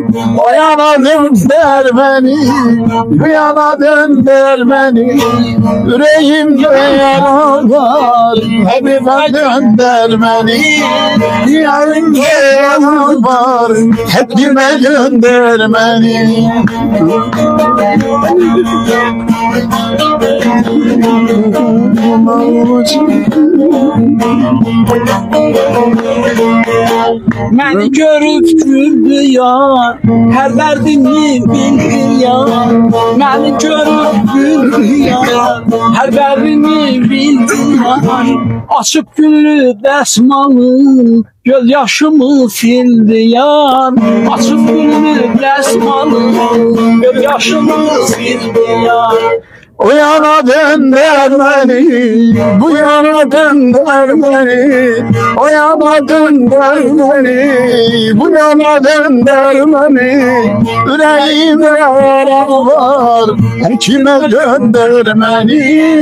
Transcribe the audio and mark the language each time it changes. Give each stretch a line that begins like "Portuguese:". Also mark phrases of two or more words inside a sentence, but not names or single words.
Turkish: O yana dönder beni, bu yana dönder beni. Yüreğimde yara var, hep dönder beni. Yüreğimde yara var, hep gönder beni.
Azerbaijani: Məni görüb güldü yar, hər dərdimi bildi yar. Məni görüb güldü yar, hər dərdimi bildi yar. Açıb güllü dəsmalı, göz yaşımı sildi yar. Açıb güllü dəsmalı, göz yaşımı sildi yar.
Turkish: O yana dönder beni, bu yana dönder beni. O yana dönder beni, bu yana dönder beni. Yüreğimde yara var, her kime gönder beni.